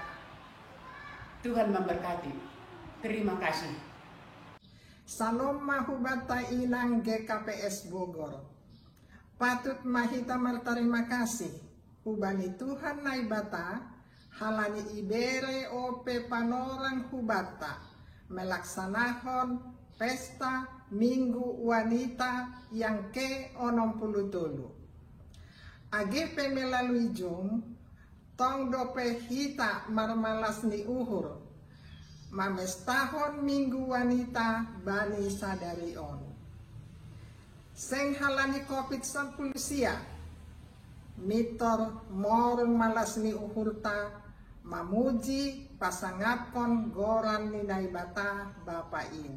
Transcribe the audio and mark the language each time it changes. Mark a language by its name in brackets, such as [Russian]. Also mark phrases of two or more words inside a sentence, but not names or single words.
[Indonesian] Tuhan memberkati. Terima kasih. [Batak Simalungun] Salam mahubata inang GKPS Bogor. Patut mahita terima kasih. Ubani Tuhan naibata, halani ibere ope panorang hubata, [Indonesian] melaksanakan pesta Minggu Wanita yang ke-63. [Batak Simalungun] AGP melalui Zoom, tong dope hita marmalas ni uhur, mamestahon Minggu Wanita bani sadarion. Seng halani COVID-19 mitor morong malas ni uhurta, mamuji pasangapkon goran ni naibata bapain.